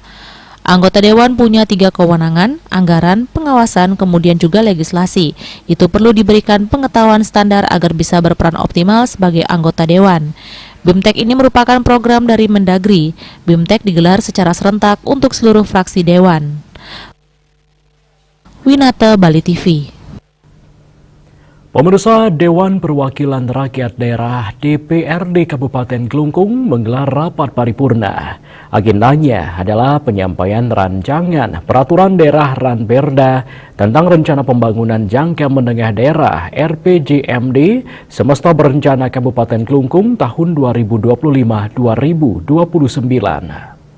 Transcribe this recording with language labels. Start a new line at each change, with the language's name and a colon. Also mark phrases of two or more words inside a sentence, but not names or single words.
Indonesian: Anggota Dewan punya 3 kewenangan, anggaran, pengawasan, kemudian juga legislasi. Itu perlu diberikan pengetahuan standar agar bisa berperan optimal sebagai anggota Dewan. BIMTEK ini merupakan program dari Mendagri. BIMTEK digelar secara serentak untuk seluruh fraksi Dewan. Winata, Bali TV. Pemirsa, Dewan Perwakilan Rakyat Daerah DPRD Kabupaten Klungkung menggelar rapat paripurna. Agendanya adalah penyampaian rancangan Peraturan Daerah Ranperda tentang Rencana Pembangunan Jangka Menengah Daerah RPJMD Semesta Berencana Kabupaten Klungkung tahun 2025-2029.